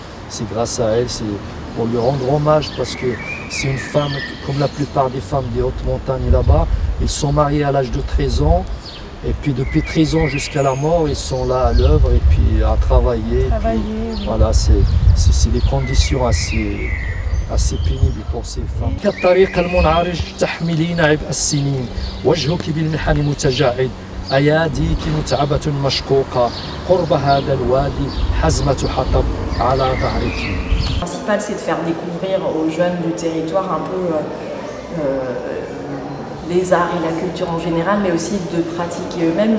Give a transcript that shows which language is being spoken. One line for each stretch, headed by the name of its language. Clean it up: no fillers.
French: C'est grâce à elle, c'est pour lui rendre hommage parce que c'est une femme, comme la plupart des femmes des hautes montagnes là-bas, ils sont mariés à l'âge de 13 ans et puis depuis 13 ans jusqu'à la mort, ils sont là à l'œuvre et puis à travailler. Oui. Voilà, c'est des conditions assez pénible pour ces femmes.
Arabic: كالطريق المنعرج تحملين عبء السنين وجهك بالمحن متجاعد أياديك متعبة مشقوقة قرب هذا الوادي حزمة حطب على ظهرك.
French: Le principal, c'est de faire découvrir aux jeunes du territoire un peu les arts et la culture en général, mais aussi de pratiquer eux-mêmes.